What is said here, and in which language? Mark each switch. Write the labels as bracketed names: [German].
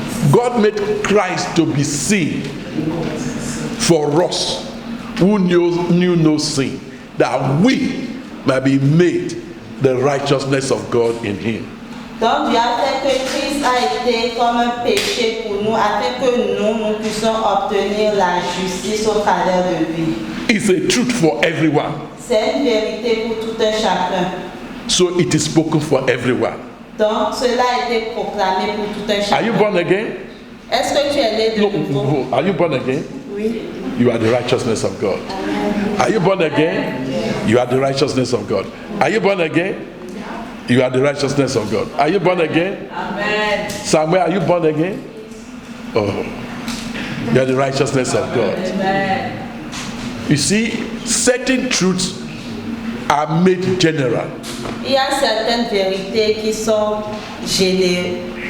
[English] God made Christ to be sin for us who knew no sin, that we might be made the righteousness of God in him. [French] Donc Dieu a fait que Christ a été comme un péché pour nous, afin que nous puissions obtenir la justice au travers de lui. [English] It's a truth for everyone. [French] C'est une vérité pour tout un chacun. [English] So it is spoken for everyone. [French] Donc cela a été proclamé pour tout un chacun. [English] Are you born again? [French] Est-ce que tu es né de nouveau? [English] No. Are you born again? [French] Oui. [English] You are the righteousness of God. Amen. Are you born again? You are the righteousness of God. Are you born again? You are the righteousness of God. Are you born again? Amen. Samuel, are you born again? Oh, you are the righteousness of God. Amen. You see, certain truths are made general. [French] Il y a certaines vérités qui sont générales.